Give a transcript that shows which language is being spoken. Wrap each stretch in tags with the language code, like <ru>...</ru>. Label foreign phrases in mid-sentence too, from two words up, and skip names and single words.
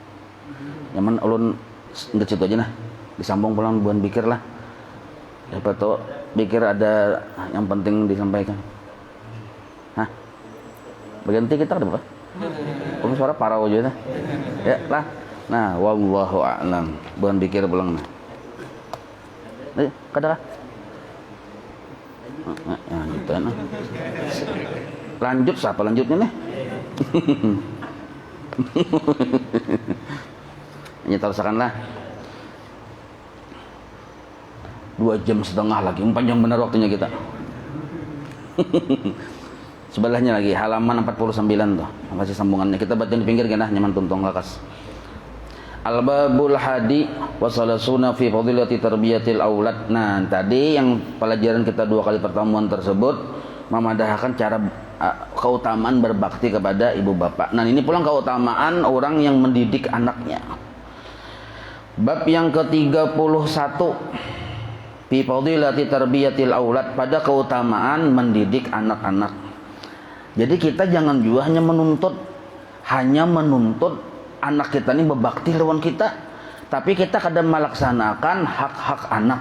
<bjn>Nyaman ulun nggak situ aja nah. Disambung pulang bubuhan pikir lah. Dapat tuh pikir ada yang penting disampaikan. Hah? Bagian kita ada apa? Kamu suara parau aja nah. Ya lah. Nah,</bjn> <ar>والله أعلم.</ar> <bjn>Bubuhan pikir pulang nah. Kadang ya gitu kan. Lanjut siapa lanjutnya nih? Nyetasakanlah 2,5 jam lagi, panjang benar waktunya kita. Sebelahnya lagi halaman 49 tuh, masih sambungannya. Kita baca di pinggir kan, nyaman tuntung lakas.</bjn> <ar>الباب الحادي والثلاثون في فضيلة تربية الأولاد.</ar> <bjn>Nah, tadi yang pelajaran kita 2 kali pertemuan tersebut memadahkan cara keutamaan berbakti kepada ibu bapak. Nah, ini pulang keutamaan orang yang mendidik anaknya. Bab yang ke-31</bjn> <ar>في فضيلة تربية الأولاد,</ar> <bjn>pada keutamaan mendidik anak-anak. Jadi kita jangan juga hanya menuntut anak kita ini berbakti lawan kita, tapi kita kadang melaksanakan hak-hak anak.</bjn>